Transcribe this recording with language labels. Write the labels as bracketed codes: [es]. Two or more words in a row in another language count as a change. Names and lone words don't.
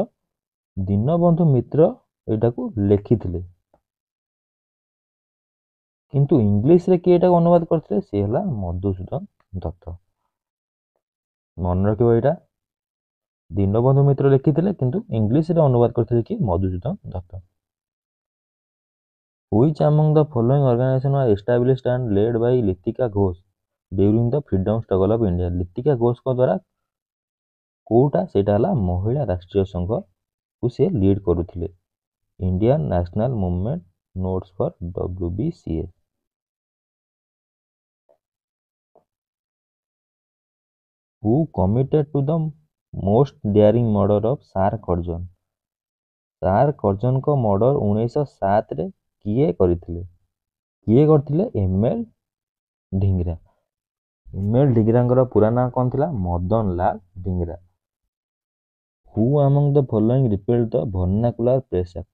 [or] ଦୀନବନ୍ଧୁ ମିତ୍ର ଏଇଟାକୁ ଲେଖିଥିଲେ, କିନ୍ତୁ ଇଂଲିଶରେ କିଏ ଏଟାକୁ ଅନୁବାଦ କରିଥିଲେ? ସିଏ ହେଲା ମଧୁସୂଦନ ଦତ୍ତ। ମନେ ରଖିବ ଏଇଟା, ଦୀନବନ୍ଧୁ ମିତ୍ର ଲେଖିଥିଲେ କିନ୍ତୁ ଇଂଲିଶରେ ଅନୁବାଦ କରିଥିଲେ କିଏ? ମଧୁସୂଦନ ଦତ୍ତ। [en] Which among the following organizations were established and led by ଲିତିକା ଘୋଷ during the freedom struggle of India? [or] ଲିତିକା ଘୋଷଙ୍କ ଦ୍ୱାରା କୋଉଟା? ସେଇଟା ହେଲା ମହିଳା ରାଷ୍ଟ୍ରୀୟ ସଂଘକୁ ସେ ଲିଡ୍ କରୁଥିଲେ। [en] Indian National Movement notes for WBCS। Who committed to the most daring murder of ସାର କର୍ଜନ? [or] ସାର କର୍ଜନଙ୍କ ମର୍ଡର 1907ରେ କିଏ କରିଥିଲେ? ML ଢିଙ୍ଗରା। ML ଢିଙ୍ଗରାଙ୍କର ପୁରା ନାଁ କ'ଣ ଥିଲା? [en] ମଦନ ଲାଲ ଢିଙ୍ଗରା। Who among the following repealed the ଭର୍ଣ୍ଣାକୁଲାର ପ୍ରେସ୍ ଆକ୍ଟ?